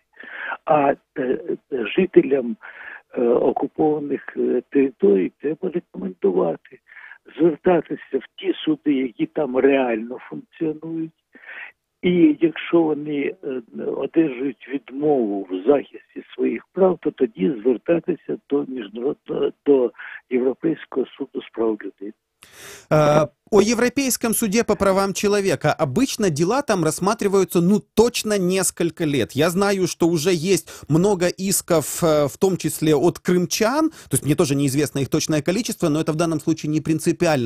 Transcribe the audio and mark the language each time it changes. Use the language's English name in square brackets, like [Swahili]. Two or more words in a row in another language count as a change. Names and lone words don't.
[Ukrainian] А жителям окупованих територій треба рекомендувати звертатися в ті суди, які там реально функціонують. І якщо вони одержують відмову в захисті своїх прав, то тоді звертатися до Європейського суду з прав людини. [Russian] О Европейском суде по правам человека. Обычно дела там рассматриваются, точно несколько лет. Я знаю, что уже есть много исков, в том числе от крымчан. То есть мне тоже неизвестно их точное количество, но это в данном случае не принципиально.